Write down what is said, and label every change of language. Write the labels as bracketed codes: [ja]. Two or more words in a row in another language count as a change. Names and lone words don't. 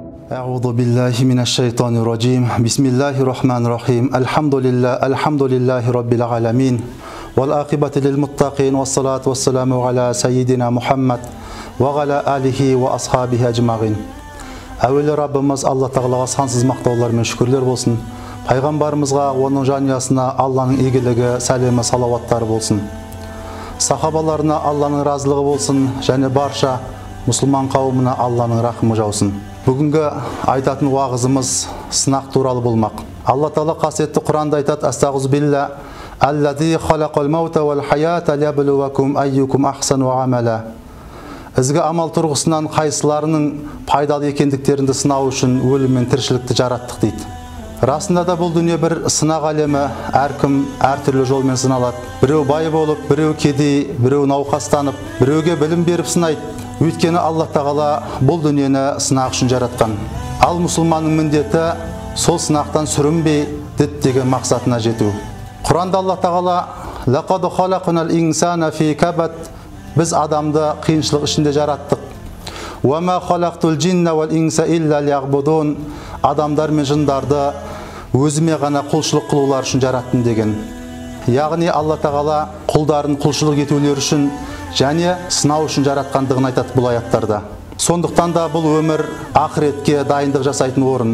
[ar] أعوذ بالله من الشيطان الرجيم بسم الله الرحمن الرحيم الحمد لله رب العالمين والعاقبة للمتقين والصلاة والسلام على سيدنا محمد وعلى آله وأصحابه أجمعين. [kk] Әуелі Раббымыз Алла Тағалаға сансыз мақтаулар мен шүкірлер болсын. Пайғамбарымызға, оның жанұясына Алланың игілігі, сәлемі, салауаттары болсын. Сахабаларына Алланың разылығы болсын, және барша мұсылман қауымына Алланың рахымы жаусын. Бүгінгі айтатын уағызымыз сынақ туралы болмақ. Алла Тағала қасиетті Құранда айтады: Астағфирулла, [ar] الذي خلق الموت والحياة ليبلوكم أيكم أحسن عملا. [kk] Ізгі амал тұрғысынан қайсыларының пайдалы екендіктерінде сынау үшін өлім мен тіршілікті жараттық дейді. Расында да бұл дүние бір сынақ әлемі, әркім әртүрлі жолмен сыналады. Біреу бай болып, біреу кедей, біреу науқастанып, біреуге білім беріп сынайды. Өйткені Алла Тағала бұл дүниені сынақ үшін жаратқан. Ал мұсылманның міндеті сол сынақтан сүрінбей діттеген мақсатына жету. Құранда Алла Тағала [ar] لقد خلقنا الإنسان في كبد, [kk] біз адамды қиыншылық ішінде жараттық. [ar] وما خلقت الجن والإنس إلا ليعبدون, [kk] адамдар мен жындарды өзіме ғана құлшылық қылулар үшін жараттым деген. Яғни Алла Тағала құлдарын құлшылық етулер үшін және сынау үшін жаратқандығын айтады бұл аяттарда. Сондықтан да бұл өмір ақыретке дайындық жасайтын орын.